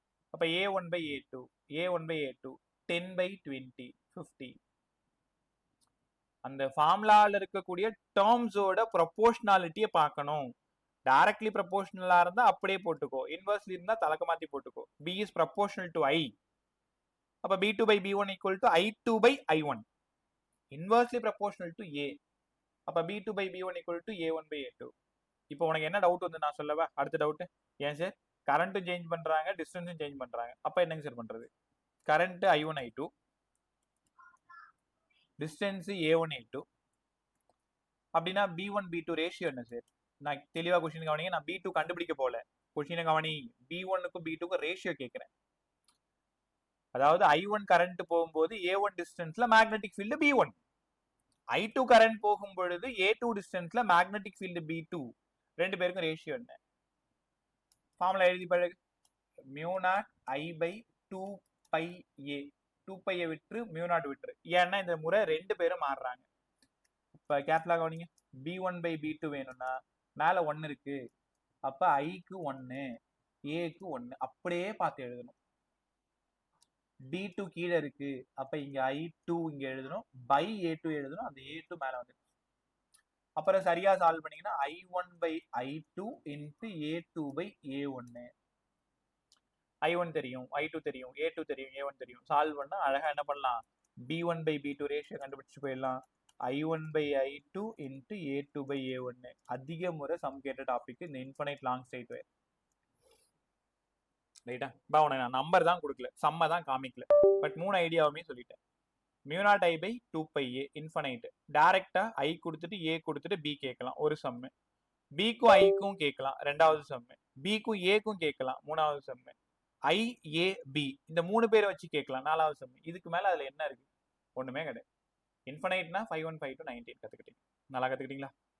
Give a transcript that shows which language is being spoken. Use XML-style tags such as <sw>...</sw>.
<ta>அப்ப A1 by A2, A1 by A2, 10 by 20, 50. அந்த ஃபார்முலால இருக்கக்கூடிய டேர்ம்ஸோட ப்ரொபோர்ஷனாலிட்டியை பார்க்கணும். டைரக்ட்லி ப்ரொபோர்ஷனலா இருந்தா அப்படியே போட்டுக்கோ, இன்வெர்ஸ்லி இருந்தா தலக்க மாத்தி போட்டுக்கோ.</ta> <en>B is proportional to I. அப்ப B2 by B1 equal to I2 by I1. Inversely proportional to A. அப்ப B2 by B1 equal to A1 by A2.</en> <ta>இப்போ உனக்கு என்ன டவுட் வந்து நான் சொல்லவா? அடுத்த டவுட் ஏன் சார் கரண்ட்டும் சேஞ்ச் பண்றாங்க, டிஸ்டன்ஸும் சேஞ்ச் பண்றாங்க, அப்ப என்னங்க சார் பண்றது? Current I1 I2, distance A1 A2, அப்படின்னா B1 B2 ரேஷியோ என்ன சார்? நான் தெளிவா கொஸ்டின் கவனிங்க, நான் B2 கண்டுபிடிக்க போல, கொஸ்டினை கவனி. B1க்கும் B2க்கும் ரேஷியோ கேட்கிறேன். அதாவது I1 கரண்ட் போகும்போது A1 டிஸ்டன்ஸ்ல magnetic field B1, I2 current போகும் பொழுது A2 டிஸ்டன்ஸ்ல மேக்னெட்டிக் ஃபீல்டு B2, ரெண்டு பேருக்கும் ரேஷியோ என்ன? ஃபார்முலா எழுதி பழகு. μ0 I by 2 pi A. 2 pi விட்டுரு, μ0 விட்டுரு. ஏன்னா இந்த முறை ரெண்டு பேரும் மாறுறாங்க. இப்ப கேர்ஃபுல்லா கவனிங்க. B1 by B2 வேணும்னா மேல 1 இருக்கு, அப்ப ஐக்கு 1, ஏக்கு 1 அப்படியே பார்த்து எழுதணும். B2 கீழே இருக்கு, அப்ப இங்க I2 இங்க எழுதணும், by A2 எழுதணும், அந்த A2 மேல வந்து. அப்புறம் சரியா சால்வ் பண்ணீங்கன்னா I1 by I2 into A2 by A1. I1 தெரியும், I2 தெரியும், A2 தெரியும், A1 தெரியும். சால்வ் பண்ணா அழகா என்ன பண்ணலாம்? B1 by B2 ரேஷியோ கண்டுபிடிச்சு போயிடலாம். I1 by I2 into A2 by A1. அதிக முறை சம் கேட்ட டாபிக் இந்த இன்ஃபினைட் லாங் ஸ்ட்ரெயிட் வயர். ரைட்டா? உனக்கு நான் நம்பர் தான் கொடுக்கல, சம்ம தான் காமிக்கல, பட் 3 ஐடியாவுமே சொல்லிட்டேன். μ0 I by 2 pi A infinite. டைரக்டா I கொடுத்துட்டு A கொடுத்துட்டு B கேட்கலாம், ஒரு சம்மு. Bக்கும் Iக்கும் கேட்கலாம், ரெண்டாவது சம்மு. Bக்கும் Aக்கும் கேட்கலாம், மூணாவது சம்மு. I A B இந்த 3 பேரை வச்சு கேட்கலாம், நாலாவது சம்மு. இதுக்கு மேல அதுல என்ன இருக்கு? ஒண்ணுமே கிடையாது. இன்ஃபினைட்னா 5 1 5 2 19 கத்துக்கிட்டீங்க. நல்லா கத்துக்கிட்டீங்களா?</ta>